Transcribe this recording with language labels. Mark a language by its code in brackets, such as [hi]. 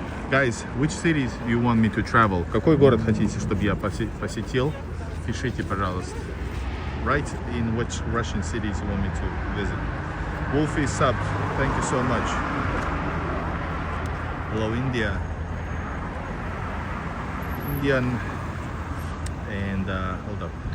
[en] Guys, which cities do you want me to travel? [ru] Какой город хотите, чтобы я посетил? Пишите, пожалуйста. [en] Write in which Russian cities you want me to visit. Wolfie sub, thank you so much. Hello, India. Indian and hold up.